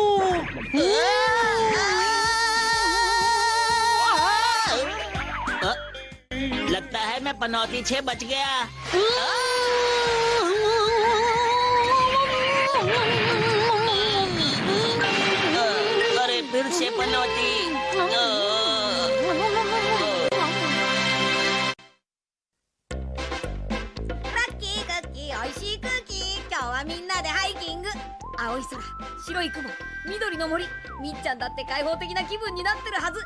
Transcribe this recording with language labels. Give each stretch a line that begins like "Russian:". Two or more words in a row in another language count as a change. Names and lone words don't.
Hindi: लगता है मैं पनौती 6 बच गया। अरे फिर से पनौती।
Japanese: 青い空、白い雲、緑の森、みっちゃんだって開放的な気分になってるはず。